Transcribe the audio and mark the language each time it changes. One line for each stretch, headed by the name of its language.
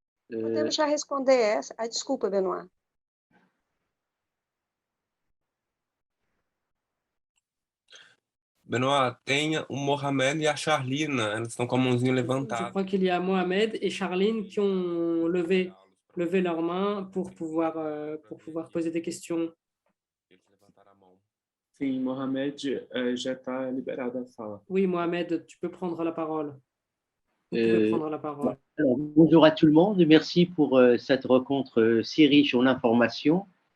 Portuguese: Podemos já responder essa. Ah, desculpa, Benoît. Benoît, tem o Mohamed e a Charlina, elas estão com a mãozinha
French: Je
Portuguese: levantada.
French: crois qu'il y a Mohamed et Charline qui ont levé leurs mains pour pouvoir poser des questions.
Portuguese: Sim, Mohamed já está liberado a fala.
French: Oui, Mohamed, tu peux prendre la parole. Vous pouvez prendre la parole. Alors, bonjour à tout le monde, merci pour cette rencontre si riche en informations.